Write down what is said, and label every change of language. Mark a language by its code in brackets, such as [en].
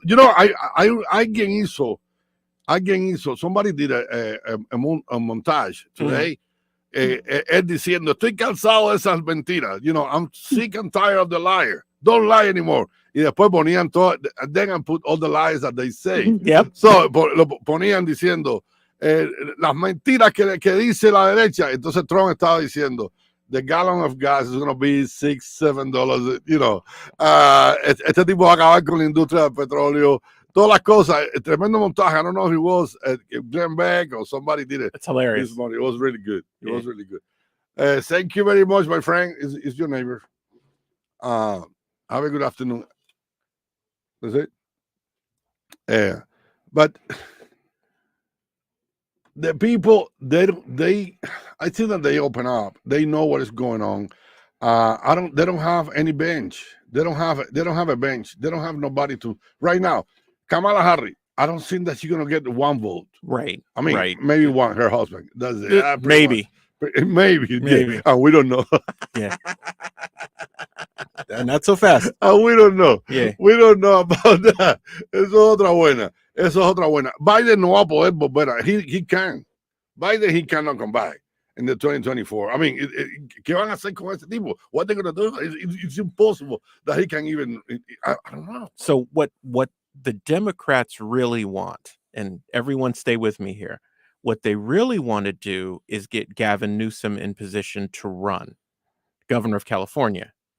[en] You know, [es] alguien hizo, [en] somebody did a montage today. [es] Él diciendo, estoy cansado de esas mentiras. [en] You know, I'm sick and tired of the liar. Don't lie anymore. [es] Y después ponían todo, [en] then I put all the lies that they say. Yep. [es] So, lo ponían diciendo las mentiras que dice la derecha. Entonces Trump estaba diciendo, [en] the gallon of gas is going to be $6, $7. You know, [es] este tipo va a acabar con la industria del petróleo. Todas las cosas, tremendo montaje. [en] I don't know if it was Glenn Beck or somebody did it. It's hilarious. This morning. It was really good. It was really good. Thank you very much, my friend. Is your neighbor. Have a good afternoon. That's it. But the people, I think that they open up. They know what is going on. They don't have any bench. They don't have a bench. They don't have nobody to right now. Kamala Harris, I don't think that she's going to get 1 vote. Right. I mean, maybe one, her husband. That's it. Maybe. Maybe. Yeah. And we don't know. Yeah. Not so fast. And we don't know. Yeah. We don't know about that. [es] Eso es otra buena. Biden no va a poder volver. [en] He can. Biden, he cannot come back in the 2024. I mean, [es] ¿qué van a hacer con ese tipo? [en] What they're going to do? It's impossible that he can even, I don't know. So what the Democrats really want, and everyone stay with me here, what they really want to do is get Gavin Newsom in position to run governor of California.